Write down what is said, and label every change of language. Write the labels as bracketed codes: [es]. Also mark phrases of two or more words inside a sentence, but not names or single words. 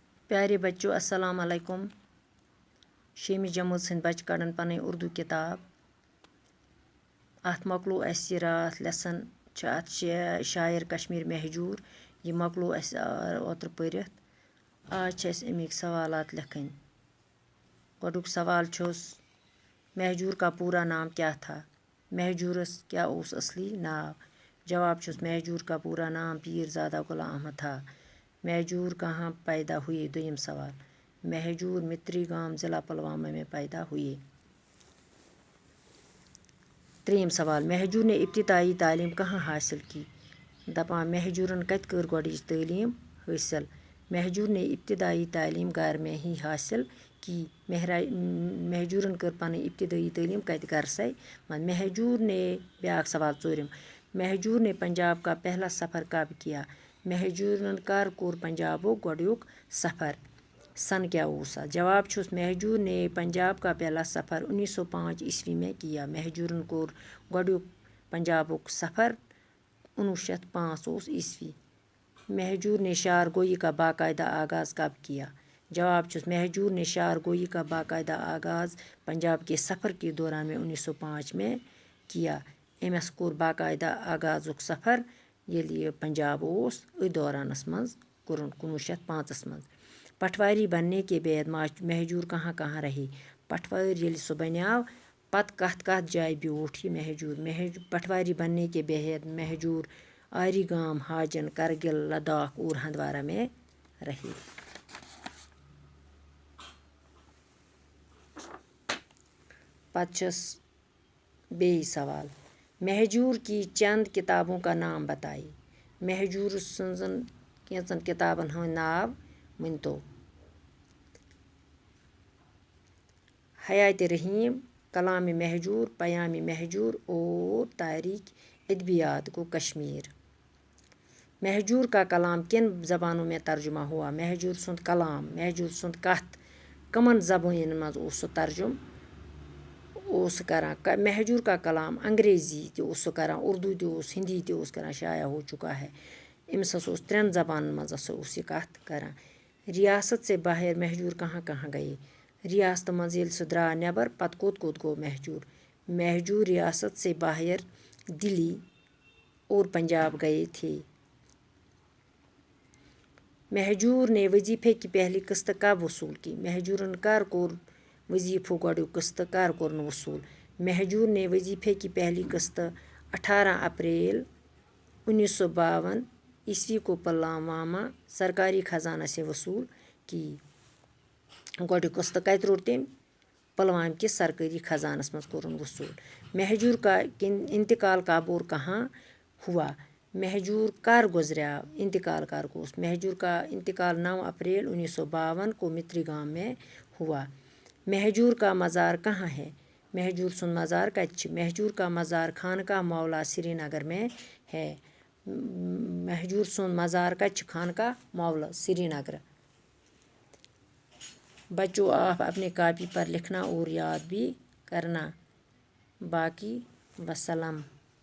[ur] پیارے بچوں السلام علیکم. [ks] شیمہِ جمٲژ ہٕنٛدۍ بچہٕ کڑان پنٕنۍ اردو کِتاب. اَتھ مۄکلو اَسہِ راتھ لیسن چھِ اَتھ شاعر کشمیٖر مہجوٗر. یہِ مۄکلو اَسہِ اوترٕ پٔرِتھ. آز چھِ اَسہِ اَمِکۍ سوالات لیکھٕنۍ. گۄڈُک سوال چھُس [ur] مہجوٗر کا پوٗرا نام کیا تھا؟ [ks] مہجوٗرس کیٛاہ اوس اصلی ناو؟ جواب چھُس [ur] مہجوٗر کا پوٗرا نام پیٖر زادہ غلام احمد تھا. مہجور کہاں پیدا ہوئے؟ [ks] دویم سوال. [ur] مہجور متری گام ضلع پلوامہ میں پیدا ہوئے. [ks] تریم سوال. [ur] مہجور نے ابتدائی تعلیم کہاں حاصل کی؟ [ks] دپان مہجورن کتہِ کٔر گۄڈٕنِچ تعلیٖم حٲصِل؟ [ur] مہجور نے ابتدائی تعلیم گھر میں ہی حاصل کی. [ks] مہجورن کٔر پنٕنۍ ابتدائی تعلیٖم کتہِ گرسے منٛز. مہجور نے بیٛاکھ سوال ژوٗرِم. [ur] مہجور نے پنجاب کا پہلا سفر کب کیا؟ [ks] مہجورن کر کوٚر پنجابُک گۄڈنیُک سفر؟ سن کیا اوس اتھ؟ جواب چھُس [ur] مہجور نے پنجاب کا پہلا سفر 1905 عیسوی میں کیا. [ks] مہجورن کوٚر گۄڈنیُک پنجابُک سفر 1905 اوس عیسوی. [ur] مہجور نے شعر گوئی کا باقاعدہ آغاز کب کیا؟ [ks] جواب چھُس [ur] مہجور نے شعر گوئی کا باقاعدہ آغاز پنجاب کے سفر کے دوران میں 1905 میں کیا. [ks] أمِس کوٚر باقاعدہ آغازُک سفر ییٚلہِ یہِ پنجاب اوس أتھۍ دورانس منٛز کوٚرُن 1905 منٛز. [ur] پٹواری بننے کے بعد مہجور کہاں کہاں رہے؟ [ks] پٹوٲرۍ ییٚلہِ سُہ بنیٛاو پتہٕ کتھ کتھ جایہِ بیوٗٹھ یہِ مہجور؟ [ur] پٹواری بننے کے بعد مہجور آری گام حاجن کرگل لداخ اور ہندوارہ میں رہے. [ks] پتہٕ چھُس بیٚیہِ سوال. [ur] مہجور کی چند کتابوں کا نام بتائیے. [ks] مہجور سٕنٛزن کینٛژن کتابن ہٕنٛدۍ ناو ؤنۍتو. [ur] حیاتِ رحیٖم، کلامِ مہجور، پیامِ مہجور اور تاریخ ادبیات گو کشمیر. مہجور کا کلام کن زبانوں میں ترجمہ ہوا؟ [ks] مہجور سُنٛد کلام، مہجور سُنٛد کتھ کمن زبانن منٛز اوس سُہ ترجُم اوس سُہ کران؟ [ur] مہجور کا کلام انگریزی [ks] تہِ اوس سُہ کران، اردو تہِ اوس، ہندی تہِ اوس کران. [ur] شایع ہو چکا ہے. [ks] أمِس ہسا اوس 3 زبانن منٛز ہسا اوس یہِ کتھ کران. [ur] ریاست سے باہر مہجور کہاں کہاں گئے؟ [ks] ریاستہٕ منٛز ییٚلہِ سُہ درٛاو نٮ۪بر پتہٕ کوٚت کوٚت گوٚو مہجور؟ [ur] مہجور ریاست سے باہر دلی اور پنجاب گئے تھے. مہجور نے وظیفے کی پہلی قسط کب وصول کی؟ [ks] مہجورن کر کوٚر وظیفُک گۄڈنیُک قسط کر کوٚرن وصول؟ [ur] مہجور نے وظیفے کی پہلی قسط 18 اپریل 1952 عیسوی کو پلوامہ سرکاری خزانہ سے وصول کی. [ks] گۄڈنیُک قسط کتہِ روٚٹ تٔمۍ؟ پلوامہ کِس سرکٲری خزانس منٛز کوٚرُن وصوٗل. [ur] مہجور کا انتقال کب اور کہاں ہوا؟ [ks] مہجور کر گزریٛاو؟ انتقال کر گوس؟ [ur] مہجور کا انتقال 9 اپریل 1952 کو متری گام میں ہوا. مہجور کا مزار کہاں ہے؟ [ks] مہجور سُنٛد مزار کتہِ چھِ؟ [ur] مہجور کا مزار خانقاہ مولا سری نگر میں ہے. [ks] مہجور سُنٛد مزار کتہِ چھُ؟ خانقاہ مولا سری نگر. [ur] بچوں آپ اپنے کاپی پر لکھنا اور یاد بھی کرنا. باقی وسلام.